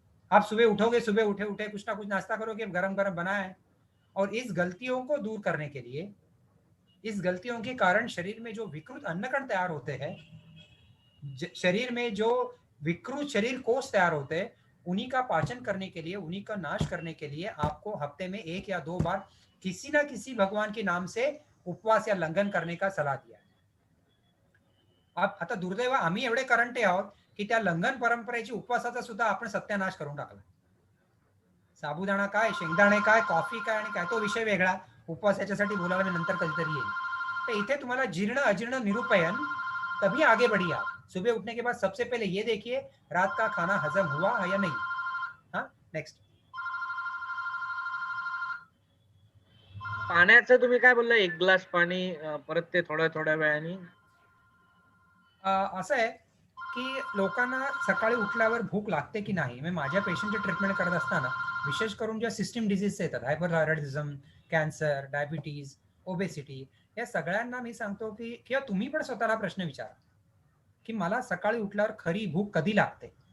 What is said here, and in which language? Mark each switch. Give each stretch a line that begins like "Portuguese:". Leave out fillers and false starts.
Hindi: आप सुबह उठोगे, सुबह उठे कुछ ना कुछ नाश्ता करोगे, गरम गरम बना है, और इस गलतियों को दूर करने के लिए, इस गलतियों के कारण शरीर में जो विकृत अन्नकण तैयार होते हैं, शरीर में जो विकृत शरीर कोष तैयार होते हैं, उन्हीं का पाचन करने के लिए, उन्हीं का नाश करने के लिए आपको हफ्ते में 1 या 2 बार किसी ना किसी भगवान के नाम से उपवास या लंघन करने का सलाह दिया है.
Marathi: आता दुर्दैव आम्ही एवढे करंटे आहोत की त्या लंघन परंपरेची उपवासाचा सुद्धा आपण सत्यानाश करून टाकला. साबुदाणा काय, शेंगदाणे काय, कॉफी काय आणि काय, तो विषय वेगळा. उपवास याच्यासाठी बोलायला मी नंतर कधीतरी येईल. तो इथे तुम्हाला जीर्ण अजीर्ण निरूपयन,
Hindi: तभी आगे बढ़िए आप. सुबह उठने के बाद सबसे पहले ये देखिए रात का खाना हजम हुआ या नहीं. हाँ, नेक्स्ट.
Marathi: पाण्याचं तुम्ही काय बोलला, 1 ग्लास पाणी, परत ते थोड्या वेळाने. असं आहे की लोकांना सकाळी उठल्यावर भूक लागते की नाही. मी माझ्या पेशंटची ट्रीटमेंट करत असताना विशेष करून ज्या सिस्टीम डिझीज येतात, हायपरथायरॉइडिझम, कॅन्सर, डायबिटीज, ओबेसिटी, या सगळ्यांना मी सांगतो की किंवा तुम्ही पण स्वतःला प्रश्न विचारा की मला सकाळी उठल्यावर खरी भूक कधी लागते.